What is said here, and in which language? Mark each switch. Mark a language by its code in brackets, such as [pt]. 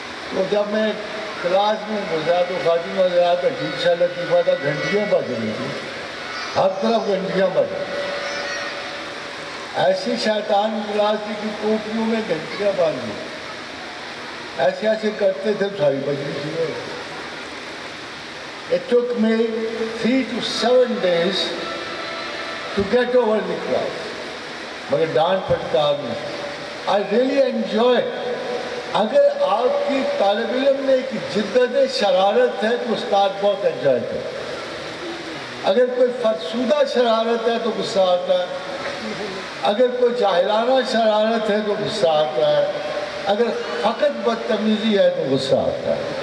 [ur] تو جب میں کلاس میں گزرا تو خاتمہ حضرات عجیب سا لطیفہ تھا, گھنٹیاں بج رہی تھیں, ہر طرف گھنٹیاں بج رہی. ایسی شیطان کلاس تھی کہ ٹوپیوں میں گھنٹیاں باندھی, ایسے ایسے کرتے تھے ساری بجری شروع ہو گئی. [en] It took me 3 to 7 days to get over the class. [ur] مگر ڈانٹ پھٹکار نہیں. [en] I really enjoy. [ur] اگر آپ کی طالب علم میں ایک جدت شرارت ہے تو استاد بہت انجوائے کرتا ہے. اگر کوئی فرسودہ شرارت ہے تو غصہ آتا ہے, اگر کوئی جاہلانہ شرارت ہے تو غصہ آتا ہے, اگر فقط بدتمیزی ہے تو غصہ آتا ہے.